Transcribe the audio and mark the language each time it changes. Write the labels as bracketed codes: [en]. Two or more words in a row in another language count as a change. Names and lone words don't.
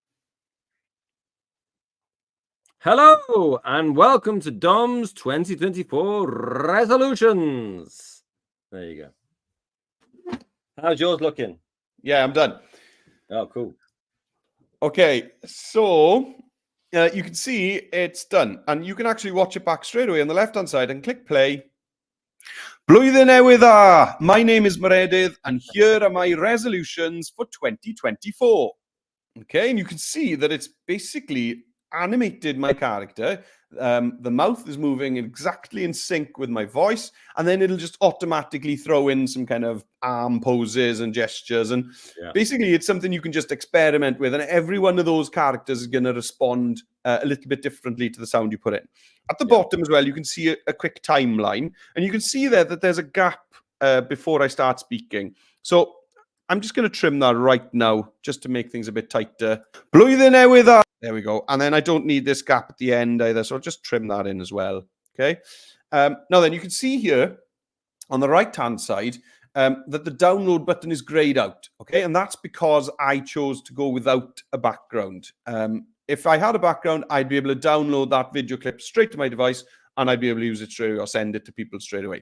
[en] Hello and welcome to Dom's 2024 resolutions. There you go. How's yours looking? Yeah, I'm done. Oh, cool. Okay, so you can see it's done, and you can actually watch it back straight away on the left-hand side and click play. [cy] Blwyddyn newydd dda. [en] My name is Meredydd, and here are my resolutions for 2024. Okay, and you can see that it's basically animated my character. The mouth is moving exactly in sync with my voice, and then it'll just automatically throw in some kind of arm poses and gestures, and basically it's something you can just experiment with, and every one of those characters is going to respond a little bit differently to the sound you put in. At the bottom as well, you can see a quick timeline, and you can see there that there's a gap before I start speaking. So I'm just going to trim that right now just to make things a bit tighter. [cy] Blwyddyn newydd dda. [en] There we go. And then I don't need this gap at the end either, so I'll just trim that in as well. Okay. Now then, you can see here on the right-hand side that the download button is grayed out. Okay, and that's because I chose to go without a background. If I had a background, I'd be able to download that video clip straight to my device, and I'd be able to use it straight away or send it to people straight away.